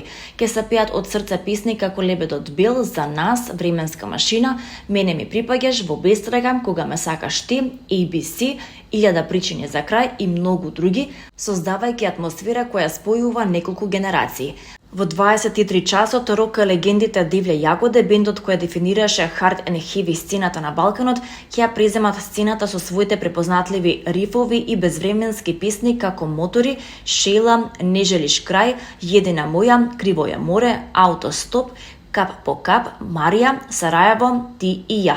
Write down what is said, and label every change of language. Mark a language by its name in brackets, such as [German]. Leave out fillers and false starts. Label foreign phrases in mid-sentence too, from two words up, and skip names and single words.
[Macedonian] Ке се пеат од срце песни како Лебедот бел, За нас, Временска машина, Мене ми припаѓаш, Во бестрага, Кога ме сакаш ти, ABC, 1000 причини за крај и многу други, создавајќи атмосфера која спојува неколку генерации. Во 23 часот рок легендите Дивле Јагоде, бендот кој дефинираше [English] hard and heavy [Macedonian] сцената на Балканот, ќе преземат сцената со своите препознатливи рифови и безвременски песни како Мотори, Шела, Не желиш крај, Едина моја, Криво е море, Автостоп, Кап по кап, Марија, Сараево, Ти и ја.